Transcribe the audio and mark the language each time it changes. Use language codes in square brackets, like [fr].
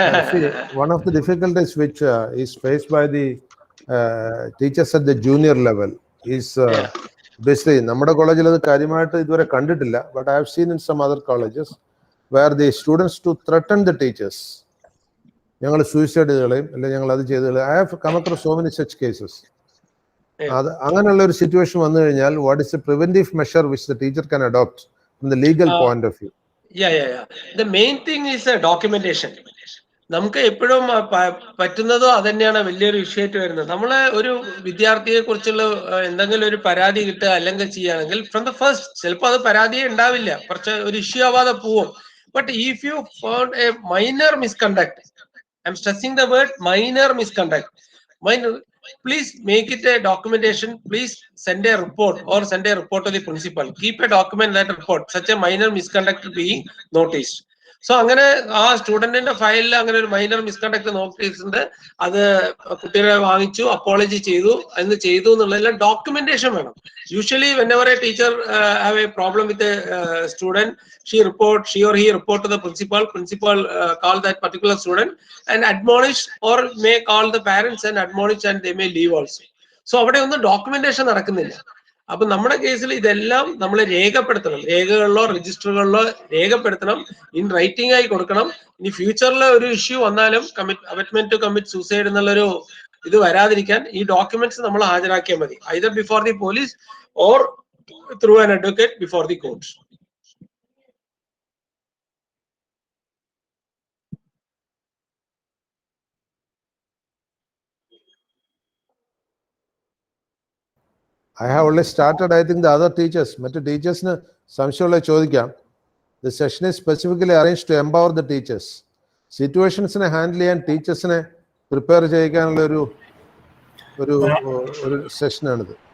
[en] See, one of the difficulties which is faced by the teachers at the junior level is basically [ml] നമ്മുടെ കോളേജിൽ അത് കാര്യമായിട്ട് ഇതുവരെ കണ്ടിട്ടില്ല. [en] But I have seen in some other colleges where the students to threaten the teachers. [ml] ഞങ്ങൾ suicide ചെയ്തുകളയും, അല്ലെങ്കിൽ ഞങ്ങൾ അത് ചെയ്തുകളയും. [en] I have come across so many such cases. [ml] അത് അങ്ങനെയുള്ള ഒരു സിറ്റുവേഷൻ വന്നു കഴിഞ്ഞാൽ [en] what is the preventive measure which the teacher can adopt from the legal point of view? Yeah. The main thing is documentation. [ml] നമുക്ക് എപ്പോഴും പറ്റുന്നതോ അത് തന്നെയാണ് വലിയൊരു വിഷയമായിട്ട് വരുന്നത്. നമ്മള് ഒരു വിദ്യാർത്ഥിയെ കുറിച്ചുള്ള എന്തെങ്കിലും ഒരു പരാതി കിട്ടുക അല്ലെങ്കിൽ ചെയ്യുകയാണെങ്കിൽ [en] from the first, [ml] ചിലപ്പോൾ അത് പരാതിയെ ഉണ്ടാവില്ല, കുറച്ച് ഒരു ഇഷ്യൂ ആവാതെ പോവും. [en] But if you found a minor misconduct, I'm stressing the word minor misconduct, please make it a documentation. Please send a report or send a report to the principal. Keep a document that report such a minor misconduct being noticed. [ml] So അങ്ങനെ ആ സ്റ്റുഡന്റിന്റെ ഫയലിൽ അങ്ങനെ ഒരു minor misconduct നോക്കിയിട്ടുണ്ട്. അത് കുട്ടികളെ വാങ്ങിച്ചു, apology ചെയ്തു എന്നുള്ളതെല്ലാം ഡോക്യുമെന്റേഷൻ വേണം. [en] Usually, whenever a teacher have a problem with a student, she or he report to the principal. Principal call that particular student and admonish, or may call the parents and admonish, and they may leave also. [ml] So, അവിടെ ഒന്നും documentation നടക്കുന്നില്ല. അപ്പൊ നമ്മുടെ കേസിൽ ഇതെല്ലാം നമ്മൾ രേഖപ്പെടുത്തണം, രേഖകളിലോ രജിസ്റ്ററുകളിലോ രേഖപ്പെടുത്തണം, ഇൻ റൈറ്റിംഗ് ആയി കൊടുക്കണം. ഇനി ഫ്യൂച്ചറിൽ ഒരു ഇഷ്യൂ വന്നാലും കമ്മിറ്റ്മെന്റ് ടു കമ്മിറ്റ് സൂസൈഡ് എന്നുള്ളൊരു ഇത് വരാതിരിക്കാൻ ഈ ഡോക്യുമെന്റ്സ് നമ്മൾ ഹാജരാക്കിയാൽ മതി, [en] Either before the police or through an advocate before the court. I have only started. I think the other teachers, many teachers, [ml] സംശയമുള്ള ചോദിക്കാം. [en] The session is specifically arranged to empower the teachers. [ml] Situationsനെ handle ചെയ്യാൻ ടീച്ചേഴ്സിനെ prepare ചെയ്യിക്കാനുള്ള ഒരു സെഷനാണിത്.